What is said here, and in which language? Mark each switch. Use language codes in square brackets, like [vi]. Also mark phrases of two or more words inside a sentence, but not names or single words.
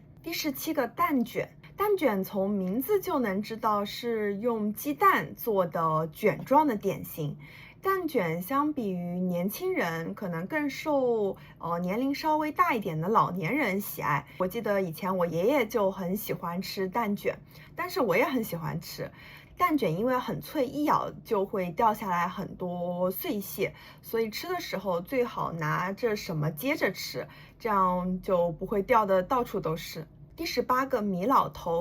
[zh] 第17個，蛋捲。蛋捲從名字就能知道是用雞蛋做的卷狀的點心。蛋捲相比於年輕人，可能更受年齡稍微大一點的老年人喜愛。我記得以前我爺爺就很喜歡吃蛋捲，但是我也很喜歡吃。蛋捲因為很脆，一咬就會掉下來很多碎屑，所以吃的時候最好拿着什麼接着吃，這樣就不會掉得到處都是。第18個，米老頭。